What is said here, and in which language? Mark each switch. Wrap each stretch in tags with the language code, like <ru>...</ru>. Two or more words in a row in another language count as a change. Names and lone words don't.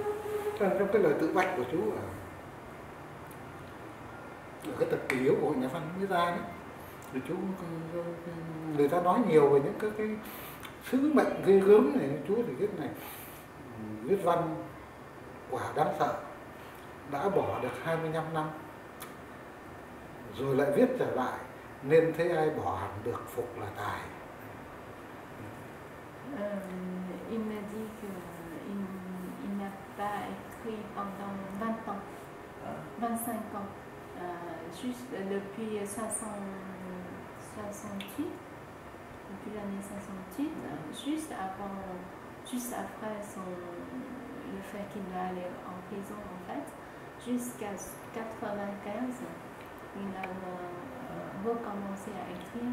<vi>Trong cái lời tự bạch của chú ở cái tập kỷ yếu của Hội Nhà văn mới ra đấy, thì chú người ta nói nhiều về những cái sứ mệnh ghê gớm này, chú thì viết này, viết văn quả đáng sợ, đã bỏ được 25 năm rồi lại viết trở lại, nên thấy ai bỏ hẳn được phục là tài.</vi> <fr>Il m'a dit qu'il n'a pas écrit pendant 20 ans, 25 ans, juste depuis 68, depuis l'année 68, juste après le fait qu'il va aller en prison en fait, jusqu'à 95, il a recommencé à écrire.</fr>